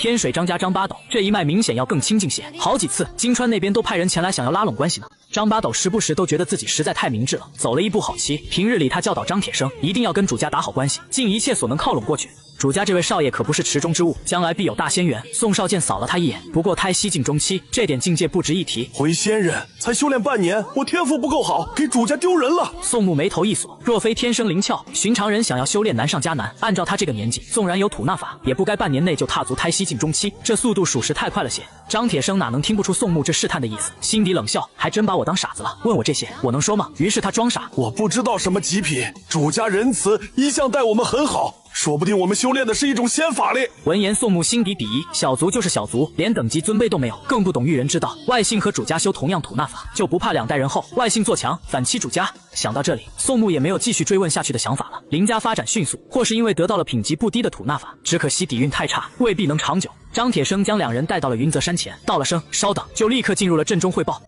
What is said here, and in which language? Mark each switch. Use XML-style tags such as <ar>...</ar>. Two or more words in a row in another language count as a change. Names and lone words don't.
<zh>天水張家張八斗這一脈明顯要更親近些，好幾次金川那邊都派人前來想要拉攏關係呢。張八斗時不時都覺得自己實在太明智了，走了一步好棋。平日裡他教導張鐵生一定要跟主家打好關係，盡一切所能靠攏過去。主家這位少爺可不是池中之物，將來必有大仙緣。宋少劍掃了他一眼，不過胎息境中期，這點境界不值一提。回仙人才修煉半年，我天赋不夠好，给主家丢人了。宋木眉头一锁，若非天生灵窍，寻常人想要修炼难上加难。按照他这个年紀，縱然有吐纳法，也不該半年內就踏足胎息境中期，這速度屬實太快了些。張鐵生哪能聽不出宋木這試探的意思，心底冷笑，還真把我當傻子了，問我這些我能說嗎？於是他裝傻，我不知道什麼極品，主家仁慈，一向待我們很好，說不定我們修煉的是一種仙法嘞。聞言，宋木心底鄙夷，小卒就是小卒，連等級尊卑都沒有，更不懂育人之道。外姓和主家修同樣吐納法，就不怕2代人後外姓做強反欺主家。想到這裡，宋木也沒有繼續追問下去的想法了。林家發展迅速，或是因為得到了品級不低的吐納法，只可惜底蘊太差，未必能長久。張鐵生將兩人帶到了雲澤山前，道了聲稍等，就立刻進入了陣中匯報。</zh>